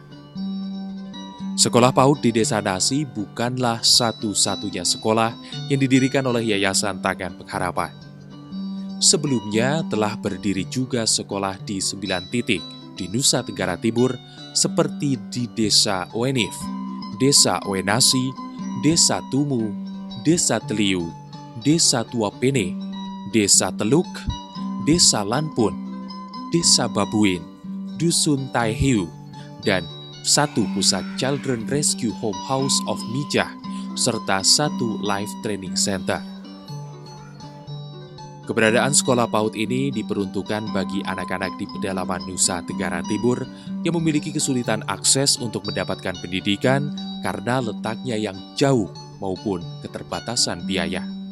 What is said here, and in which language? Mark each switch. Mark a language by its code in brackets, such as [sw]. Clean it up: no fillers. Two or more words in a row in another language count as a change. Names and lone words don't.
[id] Sekolah PAUD di Desa Nasi bukanlah satu-satunya sekolah yang didirikan oleh Yayasan Tangan Pengharapan. Sebelumnya telah berdiri juga sekolah di 9 titik di Nusa Tenggara Timur seperti di Desa Oenif, Desa Oenasi, Desa Tumu, Desa Teliu, Desa Tuapene, Desa Teluk, Desa Lanpun, Desa Babuin, Dusun Taihiu, dan satu pusat Children Rescue Home House of Mijah, serta satu Life Training Center. Keberadaan sekolah PAUD ini diperuntukkan bagi anak-anak di pedalaman Nusa Tenggara Timur yang memiliki kesulitan akses untuk mendapatkan pendidikan karena letaknya yang jauh maupun keterbatasan biaya.